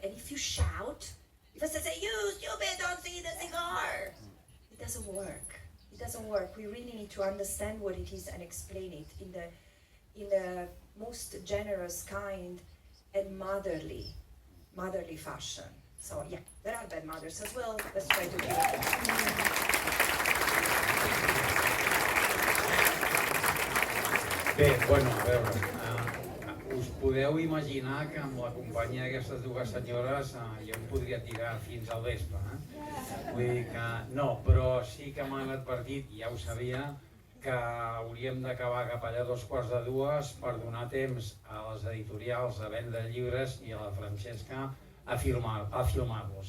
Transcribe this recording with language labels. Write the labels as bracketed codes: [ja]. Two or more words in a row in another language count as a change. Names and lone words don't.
[en] And if you shout, if I say, you stupid, don't see the cigar, it doesn't work. It doesn't work. We really need to understand what it is and explain it in the most generous, kind, and motherly fashion. So yeah, there are bad mothers as well. Let's try to do it. [ca] Bé, bueno, a veure, us podeu imaginar que amb la companyia d'aquestes dues senyores jo em podria tirar fins al vespre, Vull dir que no, però sí que m'han advertit, i ja ho sabia, que hauríem d'acabar cap allà a 2:45 per donar temps a les editorials a vendre llibres i a la Francesca a filmar-los.